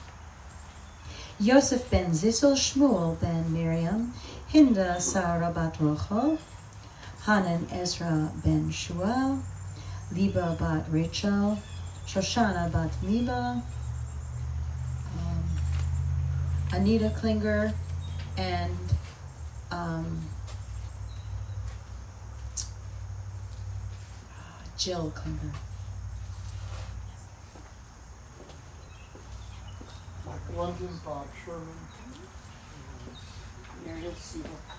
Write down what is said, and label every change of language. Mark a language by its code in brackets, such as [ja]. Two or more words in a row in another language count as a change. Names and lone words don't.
[en] Yosef Ben Zissel, Shmuel Ben Miriam, Hinda Sarah Bat Rochel, Hanan Ezra Ben Shuel, Liba Bat Rachel, Shoshana Bat Miba, Anita Klinger, and Jill Klinger. Michael London, Bob Sherman, Meredith Siegel.